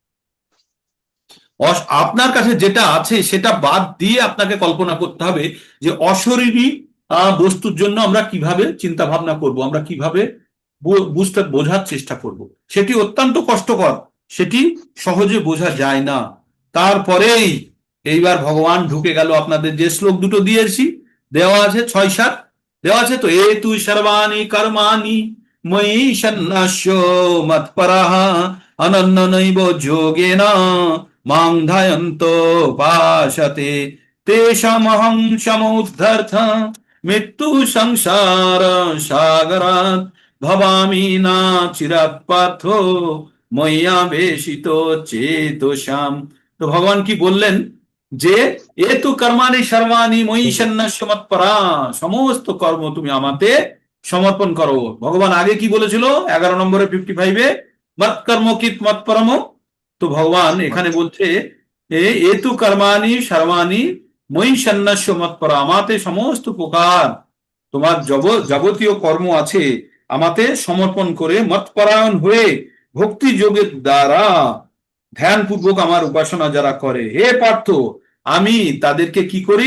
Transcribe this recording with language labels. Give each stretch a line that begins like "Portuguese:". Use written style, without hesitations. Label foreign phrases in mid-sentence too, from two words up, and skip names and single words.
Bangla: আপনার কাছে যেটা আছে সেটা বাদ দিয়ে আপনাকে কল্পনা করতে হবে যে অশরীরী বস্তুর জন্য আমরা কিভাবে চিন্তা ভাবনা করব, আমরা কিভাবে বোঝার চেষ্টা করব। সেটি অত্যন্ত কষ্টকর, সেটি সহজে বোঝা যায় না। তারপরেই এইবার ভগবান ঢুকে গেল। আপনাদের যে শ্লোক দুটো দিয়েছি, দেওয়া আছে 6-7 দেওয়া আছে তো,
Sanskrit: এ তুই সর্বাণি কর্মাণি ময়ি সন্ন্যাস্য মৎপরাঃ অনন্যনৈব যোগেন মাং ধ্যায়ন্ত উপাসতে তেষামহং সমুদ্ধর্থ মৃত্যু সংসার সাগরাৎ ভবামি না চিরাৎ পার্থ ময়্যাবেশিত চেতসাম।
Bangla: তো ভগবান কি বললেন? যে
Sanskrit: এ তু কর্মাণি সর্বাণি ময়ি সন্ন্যাস্য মৎপরা,
Bangla: সমস্ত কর্ম তুমি আমাতে সমর্পণ করো। ভগবান আগে কি বলেছিল 11 নম্বরে 55-এ?
Sanskrit: মৎকর্ম কিত মৎপরম।
Bangla: তো ভগবান এখানে বলছে
Sanskrit: এ তু কর্মাণি সর্বাণি ময়ি সন্ন্যাস্য মৎপরা,
Bangla: আমাতে সমস্ত প্রকার তোমার যাবতীয় কর্ম আছে আমাতে সমর্পণ করে মৎপরায়ণ হয়ে ভক্তি যোগের দ্বারা ধ্যানপূর্বক আমার উপাসনা যারা করে, হে পার্থ, আমি তাদেরকে কি করি?